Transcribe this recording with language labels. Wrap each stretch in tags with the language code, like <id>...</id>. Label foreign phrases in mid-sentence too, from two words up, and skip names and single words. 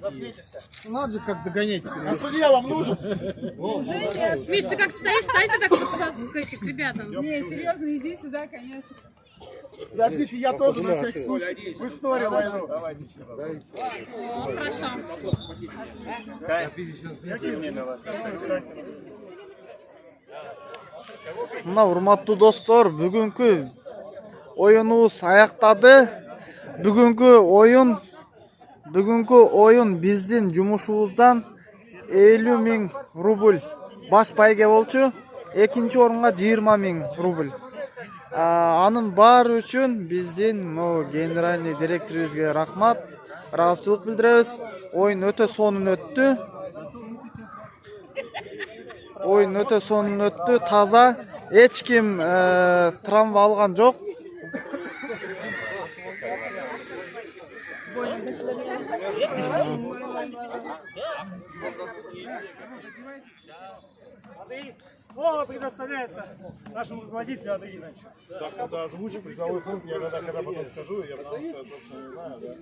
<ru>Надо же как догонять. А судья вам нужен? Миш, ты как стоишь, стань ты так к этим ребятам. Не, серьезно, иди сюда, конечно. Подождите, я тоже на всякий случай. В историю войну. О, хорошо.</ru> <ky>Мына урматтуу достор, бүгүнкү оюнубуз аяктады. Бүгүнкү оюн биздин жумушубуздан 50 000 рубль баш пайге болчу. Экинчи орунга 20 000 рубль. Анын баары үчүн биздин генеральный директорубузга рахмат, ыраазычылык билдиребиз. Оюн өтө сонун өттү. Таза. Эч ким травма алган жок.</ky> <ru>Слово предоставляется нашему руководителю Андреевичу. Так, надо озвучить призовой фонд, я когда потом скажу, я потому что точно не знаю, да?</ru>